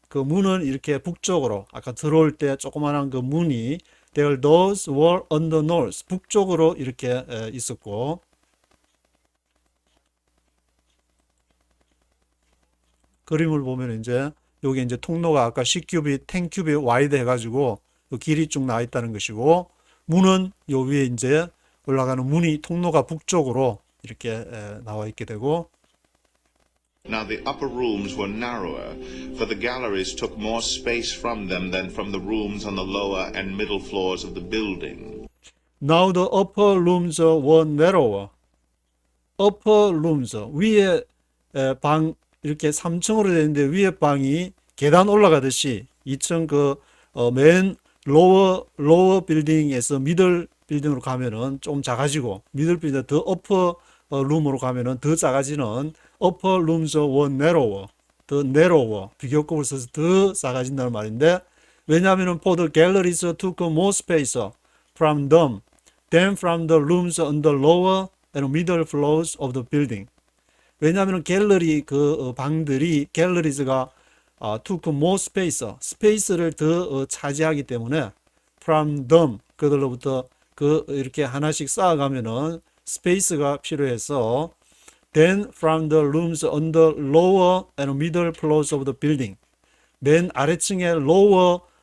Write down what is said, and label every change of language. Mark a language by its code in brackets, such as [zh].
[ko] 그 문은 이렇게 북쪽으로 아까 들어올 때 조그만한 그 문이 [en] their doors were on the north [ko] 북쪽으로 이렇게 있었고 그림을 보면 이제 여기 이제 통로가 아까 10큐빗, 10큐빗 와이드 해가지고 길이 쭉 나와 있다는 것이고 문은 요 위에 이제 올라가는 문이 통로가 북쪽으로 이렇게 나와 있게 되고 [en] Now the upper rooms were narrower, for the galleries took more space from them than from the rooms on the lower and middle floors of the building. Now the upper rooms were narrower. [ko] upper rooms 위에 방 이렇게 3층으로 되는데 위에 방이 계단 올라가듯이 2층 맨 lower 빌딩에서 middle 빌딩으로 가면은 좀 작아지고 middle 빌딩 더 upper 룸으로 가면은 더 작아지는 [en] upper rooms were narrower, [ko] 더 narrower 비교급을 써서 더 작아진다는 말인데 왜냐하면은 [en] for the galleries took more space from them than from the rooms on the lower and middle floors of the building. [ko] 왜냐하면은 갤러리 방들이 갤러리즈가 [en] took more space, [ko] 스페이스를 더 차지하기 때문에 [en] from them [ko] 그들로부터 이렇게 하나씩 쌓아가면은 스페이스가 필요해서 [en] then from the rooms on the lower and middle floors of the building [ko] 맨 아래층의 lower